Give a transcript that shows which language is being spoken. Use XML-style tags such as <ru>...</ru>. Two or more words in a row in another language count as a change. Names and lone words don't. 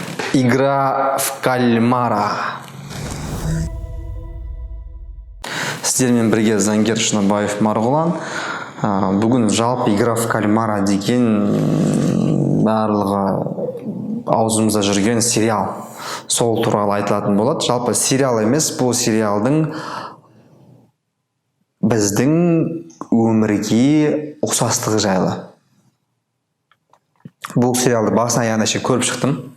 <ru>Игра в кальмара.</ru> <kk>Сіздермен бірге Заңгер Шыныбаев Марғұлан. Бүгін жалпы игра в кальмара деген барлығы аузымызда жүрген сериал. Сол туралы айтылатын болады. Жалпы сериал емес, бұл сериалдың біздің өмірге ұқсастығы жайлы. Бұл сериалды басынан аяғына шейін көріп шықтым.</kk>